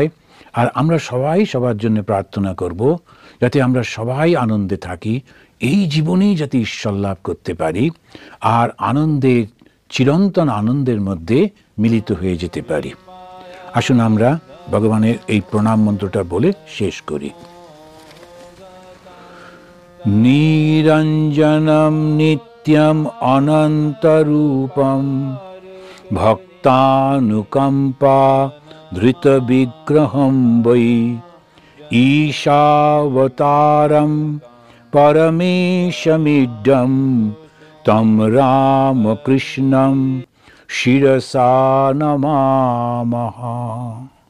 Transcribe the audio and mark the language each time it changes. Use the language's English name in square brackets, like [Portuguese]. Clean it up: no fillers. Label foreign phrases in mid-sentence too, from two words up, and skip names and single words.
[Bangla] আর আমরা সবাই সবার জন্য প্রার্থনা করব যাতে আমরা সবাই আনন্দে থাকি, এই জীবনেই যাতে ঈশ্বর লাভ করতে পারি, আর আনন্দের, চিরন্তন আনন্দের মধ্যে মিলিত হয়ে যেতে পারি। আসুন আমরা ভগবানের এই প্রণাম মন্ত্রটা বলে শেষ করি। [Sanskrit] নিরঞ্জনম নিত্যম অনন্তরূপম ভক্তানুকম্পা ধৃত বিগ্রহম বৈ ঈশাবতারম পরমেশমিড্ডম তম রামকৃষ্ণম শিরসা নমামহ।